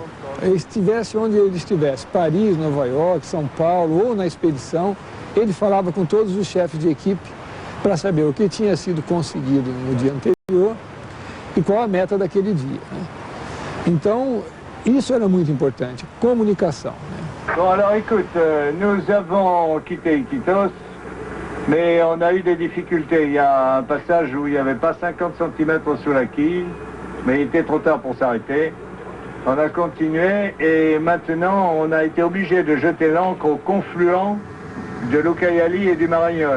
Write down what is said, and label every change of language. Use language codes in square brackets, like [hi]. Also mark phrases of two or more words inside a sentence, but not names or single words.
[pt] Ele estivesse onde ele estivesse, Paris, Nova York, São Paulo ou na expedição, ele falava com todos os chefes de equipe para saber o que tinha sido conseguido no dia anterior e qual a meta daquele dia, né? Então, isso era muito importante, comunicação, né? [fr] Bon, alors écoute, nous avons quitté Iquitos, mais on a eu des difficultés. Il y a un passage où il n'y avait pas 50 cm sous la quille, mais il était trop tard pour s'arrêter. On a continué et maintenant on a été obligé de jeter l'ancre au confluent de l'Ucayali et du Marañón.